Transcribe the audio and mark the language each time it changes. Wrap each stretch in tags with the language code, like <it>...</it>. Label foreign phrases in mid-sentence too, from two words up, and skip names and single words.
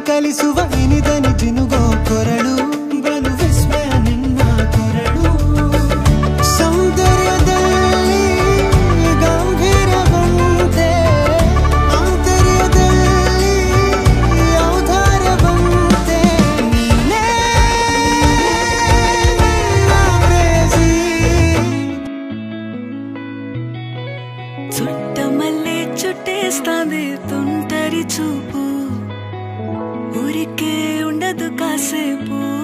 <kn>ಮಿಡಿಸುವ ಇನಿದನಿ ಜಿನುಗೋ ಕೊರಳು ಬಲು ವಿಸ್ಮಯ ನಿನ್ನ ಕೊರಳು ಸೌಂದರ್ಯದಲ್ಲಿ ಗಂಭೀರವಂತೆ ಆಂತರ್ಯದಲ್ಲಿ ಔದಾರ್ಯವಂತೆ ನೀನೇ</kn> <te>చుట్ట మల్లె చుట్టేస్తాంది తుంటరి చూపు ఊరికే ఉండదు కాసేపు</te>